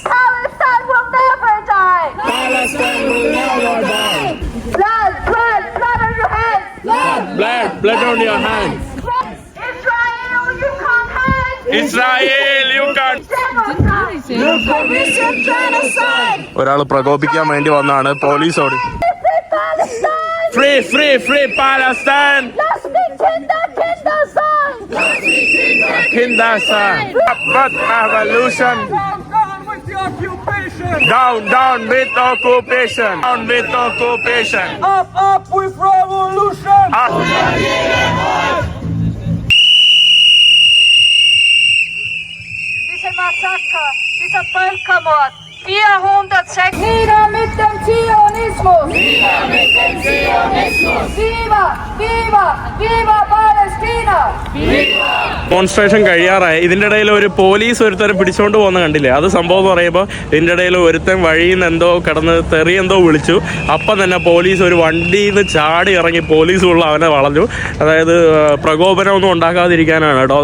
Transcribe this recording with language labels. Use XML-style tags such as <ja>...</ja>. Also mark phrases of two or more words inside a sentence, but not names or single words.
<en>Palestine will never die. Palestine will never die. Blood, blood, blood on your hands. Blood on your hands. Israel, you can't hide. Israel, you can't. Genocide. You commission genocide.</en> <ml>ഒരാൾ പ്രകോപിക്കാൻ വേണ്ടി വന്നാണ് പോലീസോട്.</ml> <en>Free Palestine. Free Palestine.</en> <de>Lass mich Kinder sein. Kinderson.</de> <en>But revolution. Down with the occupation! Down with occupation. Down with occupation. Up with revolution!</en> <de>Diese Massaker, dieser Völkermord. 406. Nieder mit dem Zionismus! Nieder mit dem Zionismus. Viva, viva, viva Palästina!</de> <ml>ഡെമോൺസ്ട്രേഷൻ കഴിയാറായി. ഇതിന്റെ ഇടയിൽ ഒരു പോലീസ് ഒരുത്തരം പിടിച്ചോണ്ട് പോകുന്ന കണ്ടില്ലേ? അത് സംഭവം എന്ന് പറയുമ്പോൾ ഇതിന്റെ ഇടയിൽ ഒരുത്തൻ വഴിയിൽ നിന്ന് എന്തോ കിടന്ന് തെറി എന്തോ വിളിച്ചു. അപ്പം തന്നെ പോലീസ് ഒരു വണ്ടിയിൽ നിന്ന് ചാടി ഇറങ്ങി പോലീസുള്ള അവനെ വളഞ്ഞു. അതായത് പ്രകോപനമൊന്നും ഉണ്ടാക്കാതിരിക്കാനാണ് കേട്ടോ.</ml>